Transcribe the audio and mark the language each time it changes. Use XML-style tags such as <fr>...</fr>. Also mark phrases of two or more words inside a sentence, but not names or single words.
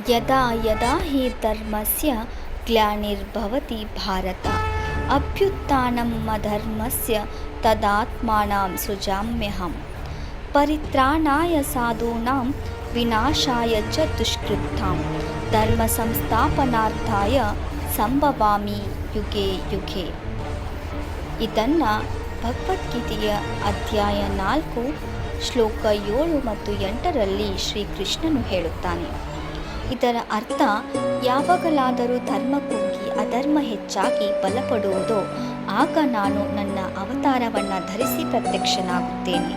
<sa>ಯದಾ ಯದಾ ಹಿ ಧರ್ಮಸ್ಯ ಗ್ಲಾನಿರ್ಭವತಿ ಭಾರತ ಅಭ್ಯುತ್ಥಾನಂ ಅಧರ್ಮಸ್ಯ ತದಾತ್ಮಾನಂ ಸೃಜಾಮ್ಯಹಂ ಪರಿತ್ರಾಣಾಯ ಸಾಧೂನಾಂ ವಿನಾಶಾಯ ಚ ದುಷ್ಕೃತಾಂ ಧರ್ಮ ಸಂಸ್ಥಾಪನಾರ್ಥಾಯ ಸಂಭವಾಮಿ ಯುಗೆ ಯುಗೆ.</sa> <kn>ಇದನ್ನು ಭಗವದ್ಗೀತೆಯ ಅಧ್ಯಾಯ 4 ಶ್ಲೋಕ 7 ಮತ್ತು 8ರಲ್ಲಿ ಶ್ರೀಕೃಷ್ಣನು ಹೇಳುತ್ತಾನೆ. ಇದರ ಅರ್ಥ, ಯಾವಾಗಲಾದರೂ ಧರ್ಮ ಕುಗ್ಗಿ ಅಧರ್ಮ ಹೆಚ್ಚಾಗಿ ಬಲಪಡುವುದೋ ಆಗ ನಾನು ನನ್ನ ಅವತಾರವನ್ನು ಧರಿಸಿ ಪ್ರತ್ಯಕ್ಷನಾಗುತ್ತೇನೆ.</kn>